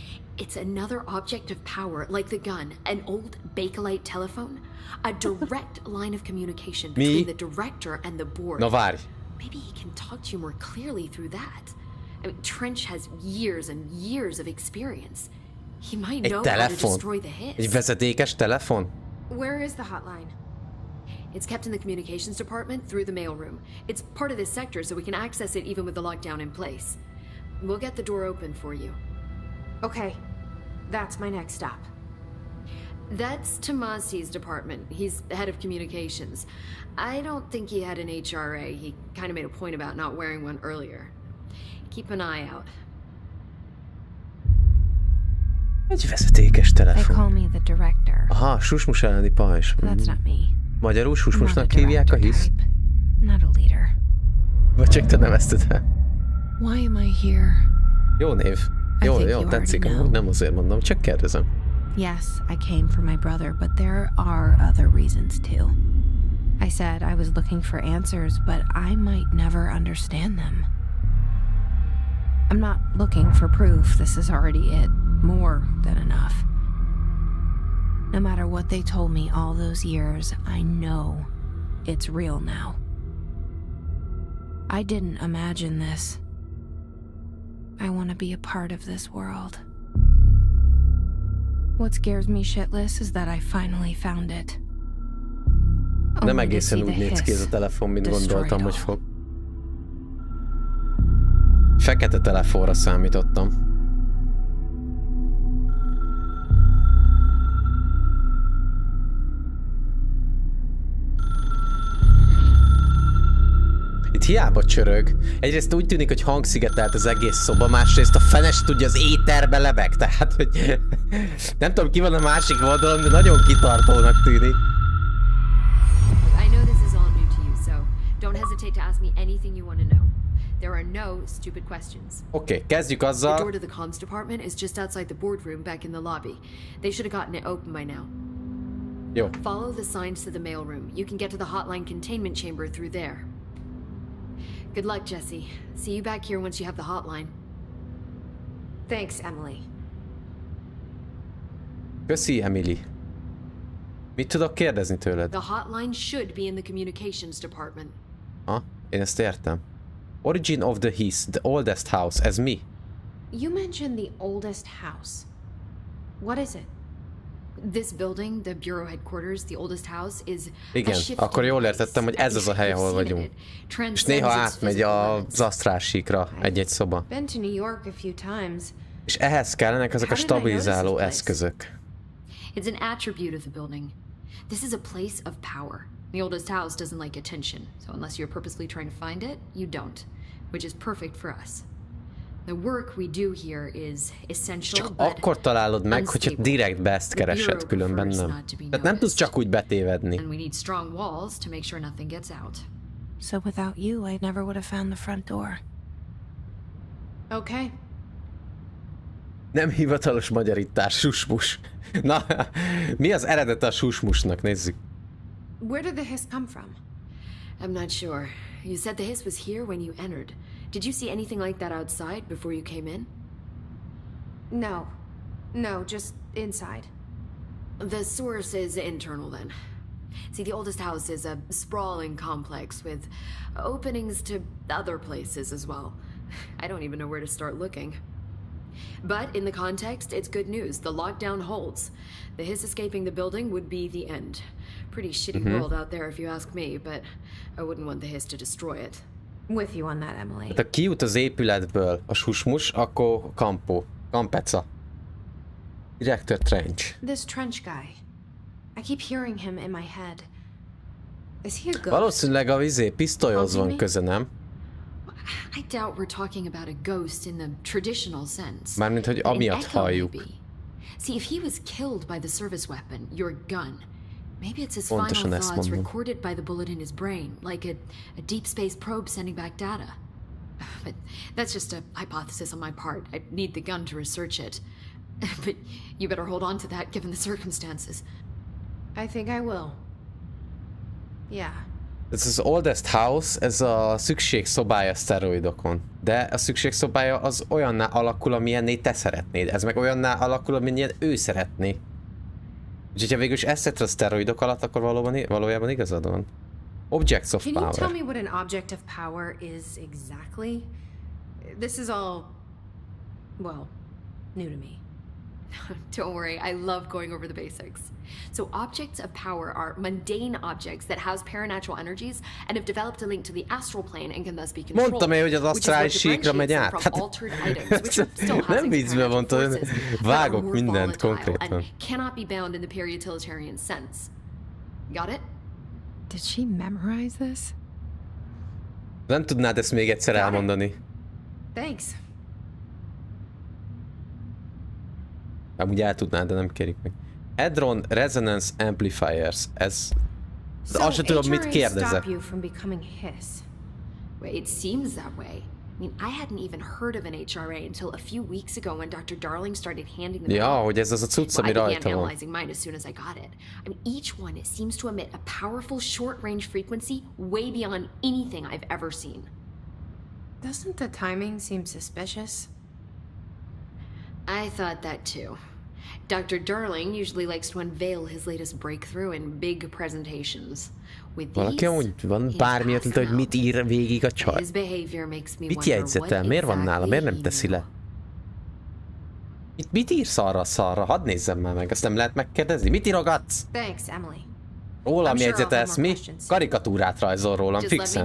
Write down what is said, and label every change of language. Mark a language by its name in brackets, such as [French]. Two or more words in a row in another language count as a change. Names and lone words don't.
[English] It's another object of power, like the gun, an old Bakelite telephone, a direct line of communication between the director and the board. [Hungarian] Na várj. [English] Maybe he can talk to you more clearly through that. I mean, Trench has years and years of experience. He might know how to destroy the hiss. [Hungarian] Egy vezetékes telefon? [English] Where is the hotline? It's kept in the communications department through the mailroom. It's part of this sector, so we can access it even with the lockdown in place. We'll get the door open for you. Okay, that's my next stop. That's Tomasi's department. He's head of communications. I don't think he had an HRA. He kind of made a point about not wearing one earlier. Keep an eye out. [Hungarian] Egy vezetékes [English] They [Hungarian] telefon. [English] call me the director. [Hungarian] Aha, susmus elleni pajzs. [English] That's not me. [Hungarian] Magyarul [English] I'm not a [Hungarian] susmusnak hívják a [English] director [Hungarian] hisz? [English] type. Not a leader. [Hungarian] Vagy csak te nevezted el? [English] Why am I here? [Hungarian] Jó név. Jó, [English] think [Hungarian] jó, [English] you [Hungarian] tetszik. [English] already know. [Hungarian] Nem azért mondom, csak kérdezem. [English] Yes, I came for my brother, but there are other reasons too. I said I was looking for answers, but I might never understand them. I'm not looking for proof. This is already it. More than enough. No matter what they told me all those years, I know it's real now. I didn't imagine this. I want to be a part of this world. What scares me shitless is that I finally found it. [Hungarian] Nem [English] Only to [Hungarian] egészen [English] see [Hungarian] úgy [English] the [Hungarian] néz ki ez a [English] hiss [Hungarian] telefon, mint [English] destroy [Hungarian] gondoltam, [English] it [Hungarian] hogy [English] all. [Hungarian] fog. Fekete telefonra számítottam. Itt hiába csörög. Egyrészt úgy tűnik, hogy hangszigetelt az egész szoba, másrészt a fene se tudja, az éterbe lebeg. Tehát, hogy nem tudom, ki van a másik oldalon, de nagyon kitartónak tűnik. [English] I know this is all new to you, so don't hesitate to ask me anything you want to know. There are no stupid questions. [Hungarian] Oké, kezdjük [English] The [Hungarian] azzal. [English] door to the comms department is just outside the boardroom back in the lobby. They should have gotten it open by now. [Hungarian] Jó. [English] Follow the signs to the mailroom. You can get to the hotline containment chamber through there. Good luck, Jesse. See you back here once you have the hotline. Thanks, Emily. [Hungarian] Köszi, Emily. Mit tudok kérdezni tőled? [English] The hotline should be in the communications department. [Hungarian] Ha? Én ezt értem. [English] Origin of the hiss, the oldest house, [Hungarian] ez mi? [English] You mentioned the oldest house. What is it? This building, the bureau headquarters, the oldest house, is [Hungarian] Igen, akkor jól értettem, hogy ez az a hely, ahol vagyunk. És néha átmegy az asztrálsíkra egy-egy szoba. [English] Been to New York a few times. [Hungarian] És ehhez kellenek ezek a stabilizáló eszközök. [English] It's an attribute of the building. This is a place of power. The oldest house doesn't like attention, so unless you're purposely trying to find it, you don't, which is perfect for us. The work we do here is essential, [Hungarian] Csak [English] but [Hungarian] akkor találod meg, hogyha direktbe ezt keresed, különben nem. Tehát nem tudsz csak úgy betévedni. [English] And we need strong walls to make sure nothing gets out. So without you, I never would have found the front door. Okay. [Hungarian] Nem hivatalos magyarítás, susmus. Na, mi az eredete a susmusnak? Nézzük. [English] Where did the hiss come from? I'm not sure. You said the hiss was here when you entered. Did you see anything like that outside before you came in? No. No, just inside. The source is internal then. See, the oldest house is a sprawling complex with openings to other places as well. I don't even know where to start looking. But in the context, it's good news. The lockdown holds. The hiss escaping the building would be the end. Pretty shitty world out there if you ask me, but I wouldn't want the hiss to destroy it. With you on that, Emily. [Hungarian] Hát ha kijut az épületből a susmus, akkor kampeca. [English] Director Trench. This Trench guy. I keep hearing him in my head. Is he a ghost? [Hungarian] Valószínűleg a pisztolyhoz van köze, nem? [English] I doubt we're talking about a ghost in the traditional sense. [Hungarian] Mármint, hogy [English] An [Hungarian] amiatt [English] echo, [Hungarian] halljuk. [English] maybe. See, if he was killed by the service weapon, your gun, maybe it's his [Hungarian] Pontosan [English] final [Hungarian] ezt [English] thoughts [Hungarian] mondom. [English] recorded by the bullet in his brain, like a deep space probe sending back data. But that's just a hypothesis on my part. I need the gun to research it. But you better hold on to that given the circumstances. I think I will. Yeah. [Hungarian] Ez az [English] oldest house, [Hungarian] ez a szükségszobája szteroidokon. De a szükségszobája az olyanná alakul, amilyenné te szeretnéd. Ez meg olyanná alakul, amilyen ő szeretné. Úgyhogy ha végül is ezt tetted a szteroidok alatt, akkor valójában igazad van. [English] Objects of Can you tell power. me what an object of power is exactly? This is all, well, new to me. Don't worry, I love going over the basics. So objects of power are mundane objects that house paranatural energies and have developed a link to the astral plane and can thus be controlled. [Hungarian] Mondtam én, hogy az asztrális síkra megy át. Hát, nem viccbe mondtam, vágok mindent konkrétan. [English] Cannot be bound in the peri-utilitarian sense. Got it? Did she memorize this? [Hungarian] Nem tudnád ezt még egyszer elmondani. [English] Thanks. [Hungarian] Amúgy el tudnád, de nem kérik meg. [English] Hadron Resonance Amplifiers. [Hungarian] Ez... Azt sem tudom, mit kérdezek. [English] Well, it seems that way. I mean, I hadn't even heard of an HRA until a few weeks ago when Dr. Darling started handing them [Hungarian] Ja, [English] out. [Hungarian] hogy ez az a cucc, ami [English] I began [Hungarian] rajta van. [English] analyzing mine as soon as I got it. I mean, each one seems to emit a powerful short-range frequency way beyond anything I've ever seen. Doesn't the timing seem suspicious? I thought that too. Dr. Darling usually likes to unveil his latest breakthrough in big presentations. With [Hungarian] Valaki amúgy van bármi ötlete, hogy mit ír végig a csaj? Mit jegyzetel? Miért van nála? Miért nem teszi le? Mit írsz arra a szarra? Hadd nézzem már meg, azt nem lehet megkérdezni. Mit írogatsz? [English] Thanks, Emily. [Hungarian] Rólam jegyzetelsz, mi? Karikatúrát rajzol rólam, fixen.